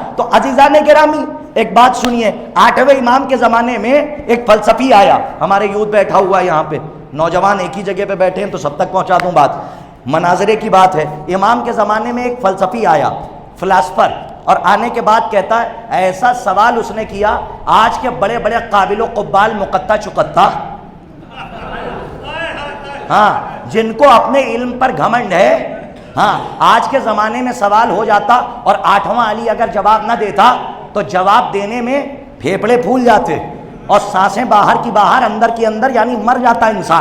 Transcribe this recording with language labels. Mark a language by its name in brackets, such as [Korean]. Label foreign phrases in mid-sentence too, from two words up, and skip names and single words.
[Urdu] تو عزیزان گرامی ایک بات سنیے. 8ویں امام کے زمانے میں ایک فلسفی آیا. ہمارے یوتھ بیٹھا ہوا ہے یہاں پہ، نوجوان ایک ہی جگہ پہ بیٹھے ہیں تو سب تک پہنچا دوں بات. مناظرے کی بات ہے. امام کے زمانے میں ایک فلسفی آیا، فلاسفر، اور آنے کے بعد کہتا ہے ایسا سوال اس نے کیا آج کے بڑے بڑے قابل و قبال مقطع چقطع، ہاں جن کو اپنے علم پر گھمنڈ ہے، ہاں آج کے زمانے میں سوال ہو جاتا اور 8واں علی اگر جواب نہ دیتا تو جواب دینے میں پھیپڑے پھول جاتے اور سانسیں باہر کی باہر اندر کی اندر، یعنی مر جاتا انسان.